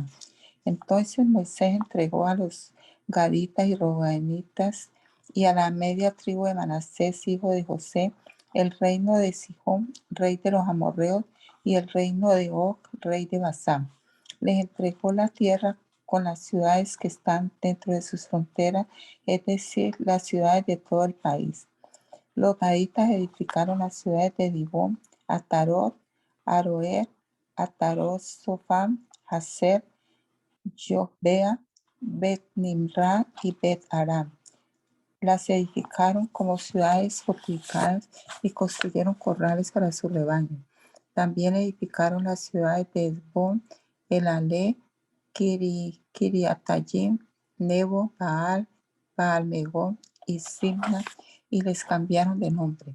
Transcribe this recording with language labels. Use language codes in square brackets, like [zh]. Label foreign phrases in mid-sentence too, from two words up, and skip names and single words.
[es] Entonces Moisés entregó a los gaditas y rubenitas y a la media tribu de Manasés, hijo de José, el reino de Sihón, rey de los amorreos, y el reino de Og, rey de Basán. Les entregó la tierra con las ciudades que están dentro de sus fronteras, es decir, las ciudades de todo el país. Los gaditas edificaron las ciudades de Dibón, Atarot, Aroer, Atarot, Sofam, Hazer, Jotbea, Bet Nimra y Bet Aram. Las edificaron como ciudades fortificadas y construyeron corrales para su rebaño. También edificaron las ciudades de Esbón, Elalé, Kiriatayim, Nebo, Baal, Baal-Megón y Simna, y les cambiaron de nombre.